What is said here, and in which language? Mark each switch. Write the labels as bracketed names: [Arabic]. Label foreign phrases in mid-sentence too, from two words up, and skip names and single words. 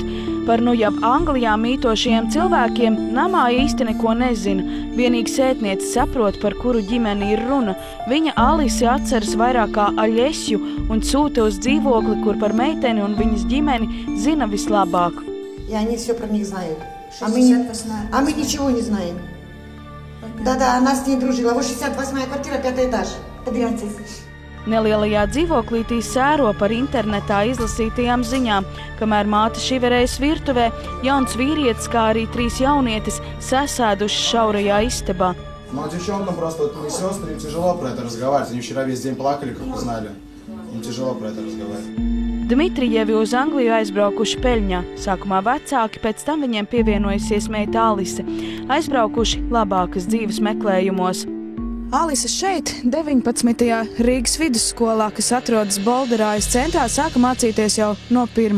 [Latvian] Par nu jau Anglijā mītošajiem cilvēkiem namā īsti neko nezina. Vienīgi sētniece saprot, par kuru ģimeni ir runa. Viņa Alisi atceras vairāk kā Aļesju un sūta uz dzīvokli, kur par meiteni un viņas ģimeni zina vislabāk. [Russian] И они все про них знают. А мы ничего не знаем. Да, она с ней дружила. Вот 68-я квартира, 5-й этаж. Подрядцы. [Latvian] Nelielajā dzīvoklītī sēro par internetā izlasītajām ziņām, kamēr māte šiverējas virtuvē, jauns vīrietis, kā arī 3 jaunietis, sasēduši šaurajā istabā. [Russian] Девчонкам просто, вот мои сестры, им тяжело про это разговаривать. Они вчера весь день плакали, как узнали. Им тяжело про это разговаривать. [Latvian] Dmitrijevi uz Angliju aizbraukuši peļņā. Sākumā vecāki, pēc tam viņiem pievienojusies meita Alise. Aizbraukuši labākas dzīves meklējumos. Alise šeit, 19. Rīgas vidusskolā, kas atrodas Bolderājas centrā, sāka mācīties jau no 1.